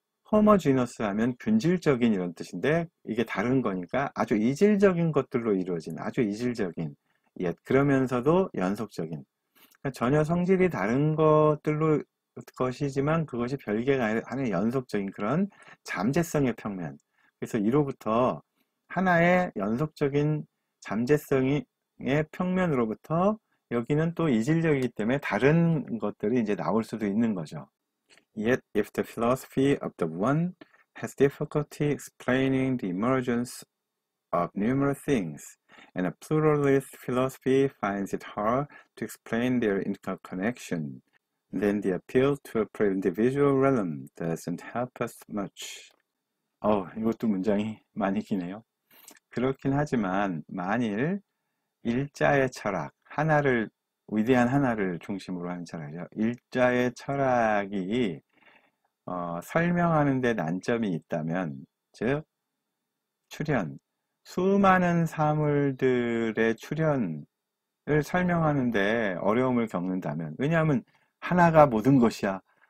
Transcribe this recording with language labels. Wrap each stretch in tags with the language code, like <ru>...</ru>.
<ko>호모지너스 하면 균질적인 이런 뜻인데 이게 다른 거니까 아주 이질적인 것들로 이루어진 아주 이질적인 그러면서도 연속적인 그러니까 전혀 성질이 다른 것이지만 그것이 별개가 아니라 연속적인 그런 잠재성의 평면. 그래서 이로부터 하나의 연속적인 잠재성의 평면으로부터 여기는 또 이질적이기 때문에 다른 것들이 이제 나올 수도 있는 거죠.</ko> <en>Yet, if the philosophy of the one has difficulty explaining the emergence of numerous things, and a pluralist philosophy finds it hard to explain their interconnection, then the appeal to a pre-individual realm doesn't help us much.</en> <ko>이것도 문장이 많이 기네요. 그렇긴 하지만 만일 일자의 철학, 위대한 하나를 중심으로 하는 철학이죠. 일자의 철학이 설명하는 데 난점이 있다면, 즉 수많은 사물들의 출현을 설명하는 데 어려움을 겪는다면, 왜냐하면 하나가 모든 것이야.</ko>